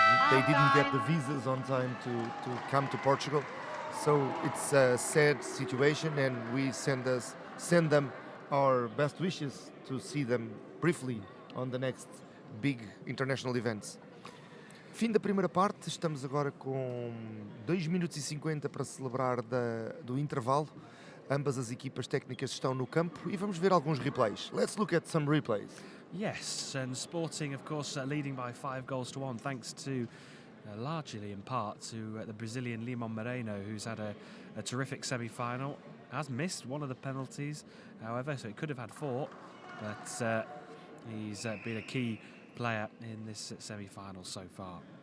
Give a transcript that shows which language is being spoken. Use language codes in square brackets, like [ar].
[en] They didn't get the visas on time to come to Portugal. So it's a sad situation, and we send them our best wishes to see them briefly on the next big international events. [pt] Fim da primeira parte, estamos agora com 2 minutos e 50 para celebrar do intervalo. Ambas as equipas técnicas estão no campo e vamos ver alguns replays. [en] Let's look at some replays. Yes, and Sporting, of course, leading by 5-1, thanks to, largely in part, to the Brazilian Limon Moreno, who's had a terrific semi-final. Has missed one of the penalties, however, so he could have had 4, but he's been a key player in this semi-final so far.